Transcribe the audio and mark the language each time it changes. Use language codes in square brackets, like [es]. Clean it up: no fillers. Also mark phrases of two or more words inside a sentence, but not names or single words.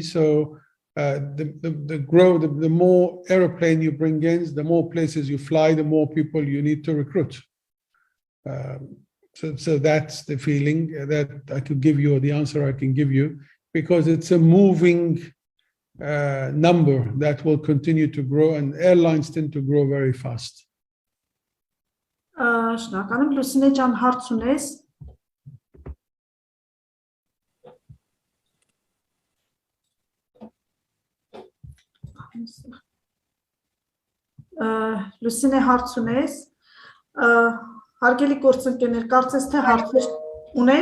[en] So the more airplane you bring in, the more places you fly, the more people you need to recruit. So that's the feeling that I could give you, or the answer I can give you, because it's a moving number that will continue to grow, and airlines tend to grow very fast. [hy] Շնորհակալ եմ, Լուսինե ջան, հարց ունես։ Լուսինե, հարց ունես։ Հարգելի գործընկերներ, կարծես թե հարցեր ունեք։